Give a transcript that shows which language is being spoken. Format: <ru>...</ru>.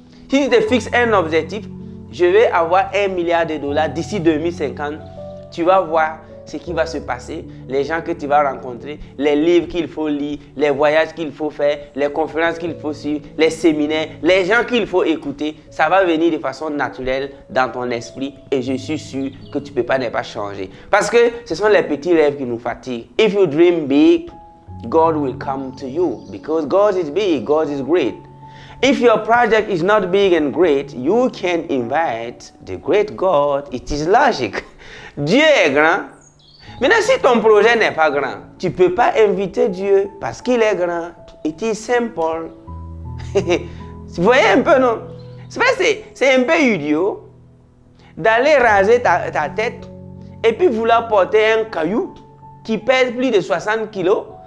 <fr>Si tu te fixes un objectif, je vais avoir $1 milliard d'ici 2050, tu vas voir ce qui va se passer, les gens que tu vas rencontrer, les livres qu'il faut lire, les voyages qu'il faut faire, les conférences qu'il faut suivre, les séminaires, les gens qu'il faut écouter. Ça va venir de façon naturelle dans ton esprit et je suis sûr que tu ne peux pas ne pas changer. Parce que ce sont les petits rêves qui nous fatiguent.</fr> <en>If you dream big, God will come to you because God is big, God is great. If your project is not big and great, you can invite the great God. It is logic.</en> <fr>Dieu est grand. Maintenant, si ton projet n'est pas grand, tu ne peux pas inviter Dieu parce qu'il est grand.</fr> <en>It is simple.</en> <fr>Vous voyez un peu, non? C'est un peu idiot d'aller raser ta tête et puis vouloir porter un caillou qui pèse plus de 60 kilos.</fr>